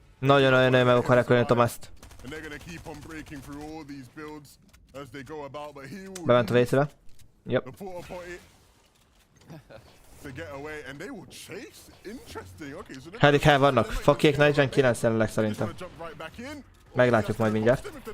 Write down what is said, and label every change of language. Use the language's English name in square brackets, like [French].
[Hungarian] Nagyon meg akarják ölni Thomas-t. [English] And they're gonna keep on breaking through all these builds as they go about, but he will [Hungarian] Bement a WC-be. Yep. [English] the porta potty to get away, and they will chase. Interesting. Okay, so [Hungarian] Hedik hely vannak. Fakiék 49 jelenleg szerintem. Meglátjuk majd mindjárt.